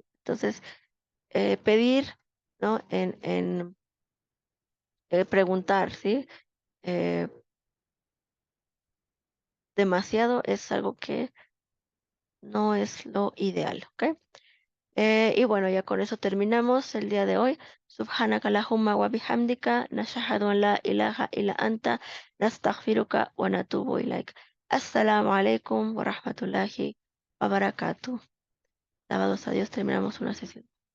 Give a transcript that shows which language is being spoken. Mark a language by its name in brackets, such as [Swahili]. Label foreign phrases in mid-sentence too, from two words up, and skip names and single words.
[Spanish] Entonces, pedir, ¿no? Preguntar, ¿sí? Eh, Demasiado es algo que no es lo ideal, ¿ok? Y bueno, ya con eso terminamos el día de hoy. [Arabic] سبحانك اللهم وبحمدك نشهد أن لا إله إلا أنت نستغفرك ونتوب إليك. السلام عليكم ورحمة الله وبركاته. [Spanish] Alabados a Dios, terminamos una sesión.